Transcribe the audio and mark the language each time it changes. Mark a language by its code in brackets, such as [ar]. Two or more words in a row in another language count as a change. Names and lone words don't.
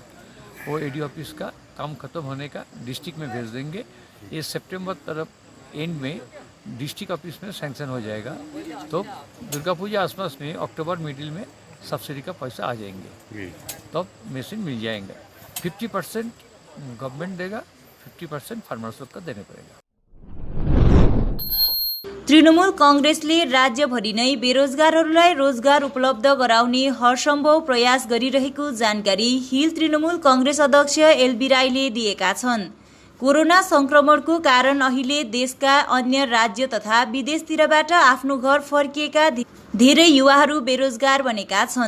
[hi] वो [en] ADO office [hi] का काम खत्म होने का डिस्ट्रिक्ट में भेज देंगे, ये सितंबर तरफ एंड में [en] district office [hi] में सैंक्शन हो जाएगा, तो दुर्गा पूजा आसपास में [en] October middle [hi] में सब्सिडी का पैसा आ जाएंगे, तो मशीन मिल जाएंगे। 50% गवर्नमेंट देगा, 50% फार्मर्स लोग का देने पड़ेगा। [ne] तृणमूल कांग्रेसले राज्यभरि नै बेरोजगारहरूलाई रोजगार उपलब्ध गराउने हरसम्भव प्रयास गरिरहेको जानकारी हिल तृणमूल कांग्रेस अध्यक्ष एलबी राईले दिएका छन्। कोरोना संक्रमणको कारण अहिले देशका अन्य राज्य तथा विदेशतिरबाट आफ्नो घर फर्किएका धेरै युवाहरू बेरोजगार बनेका छन्।